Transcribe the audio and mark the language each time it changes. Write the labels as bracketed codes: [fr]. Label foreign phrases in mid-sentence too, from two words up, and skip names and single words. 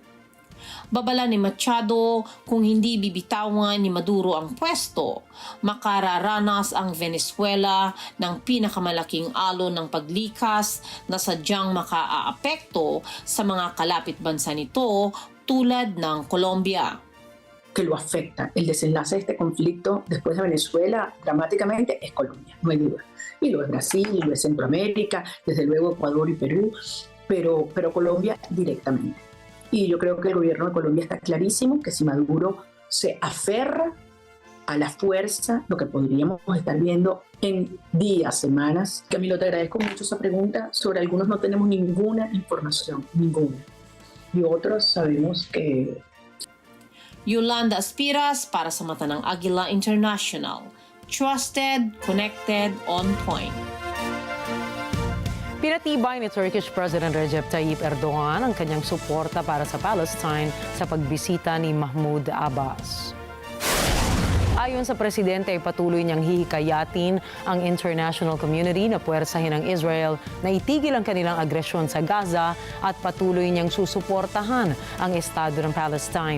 [tl] Babala ni Machado, kung hindi bibitawan ni Maduro ang pwesto, makararanas ang Venezuela ng pinakamalaking alon ng paglikas na sadyang makaaapekto sa mga kalapit bansa nito tulad ng Colombia. [es] Que lo afecta. El desenlace de este conflicto después de Venezuela dramáticamente es Colombia, no hay duda. Y lo es Brasil, y lo es Centroamérica, desde luego Ecuador y Perú, pero Colombia directamente. Y yo creo que el gobierno de Colombia está clarísimo que si Maduro se aferra a la fuerza, lo que podríamos estar viendo en días, semanas. Camilo, te agradezco mucho esa pregunta. Sobre algunos no tenemos ninguna información, ninguna. Y otros sabemos que... [tl] Yolanda Aspiras para sa Mata ng Agila International. [en] Trusted, connected, on point. [tl] Pinatibay ni [en] Turkish President [tl] Recep Tayyip Erdogan ang kanyang suporta para sa Palestine sa pagbisita ni Mahmoud Abbas. Ayon sa presidente ay patuloy niyang hihikayatin ang [en] international community [tl] na puwersahin ang Israel na itigil ang kanilang agresyon sa Gaza at patuloy niyang susuportahan ang Estado ng Palestine.